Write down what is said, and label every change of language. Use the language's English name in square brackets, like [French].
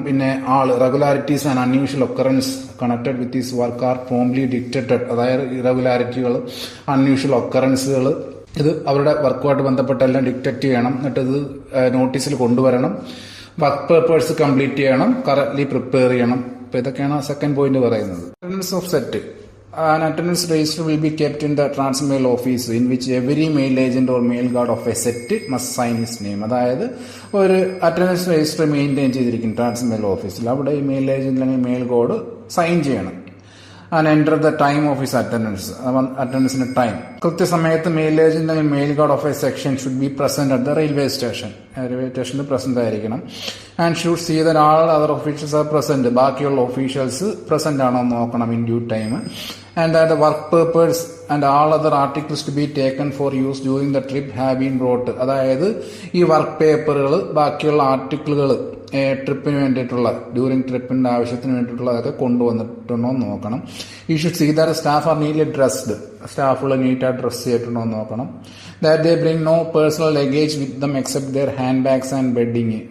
[English] പിന്നെ regularities and unusual occurrence connected with this work are promptly detected. [Malayalam] അതായത് ഇറഗുലാരിറ്റികൾ, unusual ഒക്കറൻസുകൾ ഇത് അവരുടെ വർക്കുമായിട്ട് ബന്ധപ്പെട്ടെല്ലാം ഡിറ്റക്ട് ചെയ്യണം. എന്നിട്ട് ഇത് നോട്ടീസിൽ കൊണ്ടുവരണം. വർക്ക് പേപ്പേഴ്സ് കംപ്ലീറ്റ് ചെയ്യണം, കറക്റ്റ്ലി പ്രിപ്പയർ ചെയ്യണം. അപ്പൊ ഇതൊക്കെയാണ് സെക്കൻഡ് പോയിന്റ് പറയുന്നത്. [English] Attendance of set. An attendance register will be kept in the transmail office in which every mail agent or mail guard of a set must sign his name. [Malayalam] അതായത് ഒരു attendance register maintain ചെയ്തിരിക്കും ട്രാൻസ്മെയിൽ ഓഫീസിൽ. അവിടെ ഈ mail agent അല്ലെങ്കിൽ mail guard sign ചെയ്യണം. [English] and enter the time of his [Malayalam] അറ്റൻഡൻസിന്റെ time. [English] കൃത്യസമയത്ത് mail agent അല്ലെങ്കിൽ mail guard of a section should be present at the railway സ്റ്റേഷനിൽ present ആയിരിക്കണം. And should see that all other officials are present. [Malayalam] ബാക്കിയുള്ള officials present ആണോ എന്ന് നോക്കണം [English] In due time. And that the work papers and all other articles to be taken for use during the trip have been brought. [Malayalam] അതായത് ഈ work പേപ്പറുകൾ, ബാക്കിയുള്ള ആർട്ടിക്കിളുകൾ ട്രിപ്പിന് വേണ്ടിയിട്ടുള്ള, ഡ്യൂറിങ് ട്രിപ്പിന്റെ ആവശ്യത്തിന് വേണ്ടിയിട്ടുള്ളതൊക്കെ കൊണ്ടുവന്നിട്ടുണ്ടോ എന്ന് നോക്കണം. [English] You should see that staff are neatly dressed. [Malayalam] സ്റ്റാഫുകൾ നീറ്റായിട്ട് ഡ്രസ് ചെയ്തിട്ടുണ്ടോ എന്ന് നോക്കണം. [English] That they bring no personal luggage with them except their hand bags and bedding.